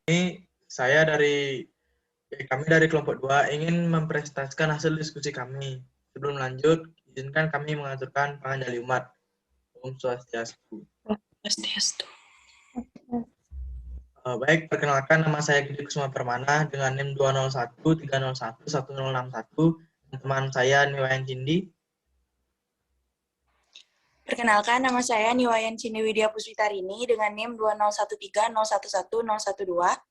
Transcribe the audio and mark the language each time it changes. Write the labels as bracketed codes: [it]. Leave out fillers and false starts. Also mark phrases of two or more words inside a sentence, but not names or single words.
[id] Saya dari kami dari kelompok 2 ingin mempresentasikan hasil diskusi kami. Sebelum lanjut, izinkan kami mengaturkan panganjali umat. Om Swastiastu. Baik, perkenalkan nama saya Gede Kusuma Permana dengan NIM 20130111061 dan teman saya Niwayan Cindi. Perkenalkan, nama saya Niwayan Cindi Widya Puspitarini dengan NIM 20130111012.